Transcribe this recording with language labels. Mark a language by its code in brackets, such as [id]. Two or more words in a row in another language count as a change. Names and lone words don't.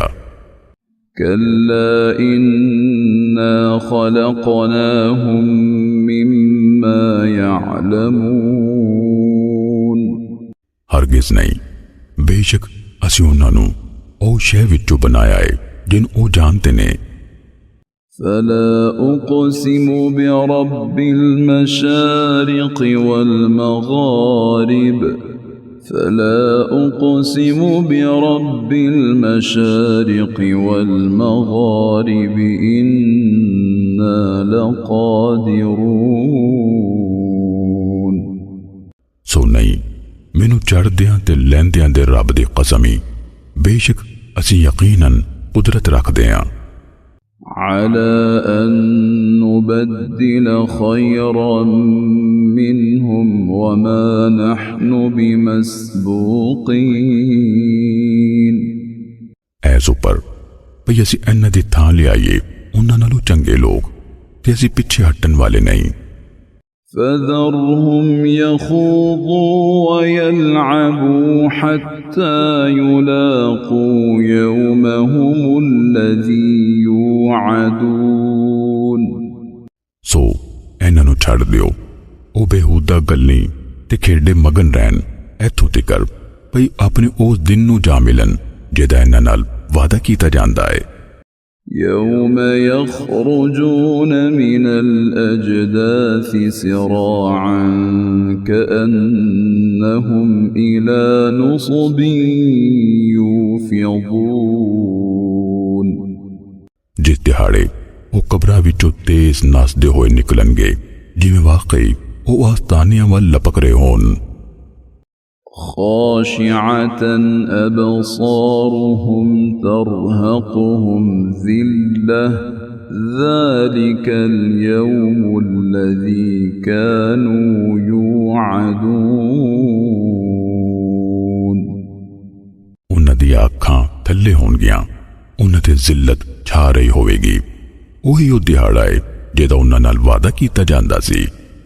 [ar] كلا إنا خلقناهم مما يعلمون [pa] ਹਰਗਿਜ਼ ਨਹੀਂ ਬੇਸ਼ੱਕ ਅਸੀਂ ਉਹਨਾਂ ਨੂੰ ਉਹ ਸ਼ੈ ਵਿੱਚੋਂ ਬਣਾਇਆ ਹੈ ਜਿਹਨੂੰ ਉਹ ਜਾਣਦੇ ਨੇ [ar] فلا أقسم برب المشارق والمغارب فلا أقسم برب المشارق والمغارب إنا لقادرون [pa] ਸੋ ਨਹੀਂ ਮੈਨੂੰ ਚੜ੍ਹਦਿਆਂ ਤੇ ਲਹਿੰਦਿਆਂ ਦੇ ਰੱਬ ਦੀ ਕਸਮ ਹੀ ਬੇਸ਼ੱਕ ਅਸੀਂ ਯਕੀਨਨ ਕੁਦਰਤ ਰੱਖਦੇ ਹਾਂ [ar] على أن نبدل خيرا منهم وما نحن بمسبوقين [pa] ਐਸ ਉੱਪਰ ਭਈ ਅਸੀਂ ਇਹਨਾਂ ਦੀ ਥਾਂ ਲਿਆਈਏ ਉਹਨਾਂ ਨਾਲੋਂ ਚੰਗੇ ਲੋਕ ਤੇ ਅਸੀਂ ਪਿੱਛੇ ਹਟਣ ਵਾਲੇ ਨਹੀਂ [ar] فذرهم يخوضوا ويلعبوا حتى يلاقوا يومهم الذي يوعدون [pa] ਸੋ ਇਹਨਾਂ ਨੂੰ ਛੱਡ ਦਿਓ ਉਹ ਬੇਹੂਦਾ ਗੱਲਾਂ ਤੇ ਖੇਡੇ ਮਗਨ ਰਹਿਣ ਇੱਥੋਂ ਤੀਕਰ ਭਈ ਆਪਣੇ ਉਸ ਦਿਨ ਨੂੰ ਜਾ ਮਿਲਣ ਜਿਹਦਾ ਇਹਨਾਂ ਨਾਲ ਵਾਅਦਾ ਕੀਤਾ ਜਾਂਦਾ ਹੈ। [ar] يوم يخرجون من الأجداث سراعا كأنهم إلى نصب يوفضون। [pa] ਜਿਸ ਦਿਹਾੜੇ ਉਹ ਕਬਰਾਂ ਵਿੱਚੋਂ ਤੇਜ਼ ਨੱਸਦੇ ਹੋਏ ਨਿਕਲਣਗੇ ਜਿਵੇਂ ਵਾਕਈ ਉਹ ਆਸਤਾਨਿਆਂ ਵੱਲ ਲਪਕ ਰਹੇ ਹੋਣ। [ar] خاشعة أبصارهم ترهقهم ذلة ذلك اليوم الذي كانوا يوعدون। [pa] ਉਹਨਾਂ ਦੀਆਂ ਅੱਖਾਂ ਥੱਲੇ ਹੋਣਗੀਆਂ, ਉਹਨਾਂ ਤੇ ਜ਼ਿਲਤ ਛਾ ਰਹੀ ਹੋਵੇਗੀ। ਉਹੀ ਉਹ ਦਿਹਾੜਾ ਹੈ ਜਿਹਦਾ ਉਹਨਾਂ ਨਾਲ ਵਾਅਦਾ ਕੀਤਾ ਜਾਂਦਾ ਸੀ।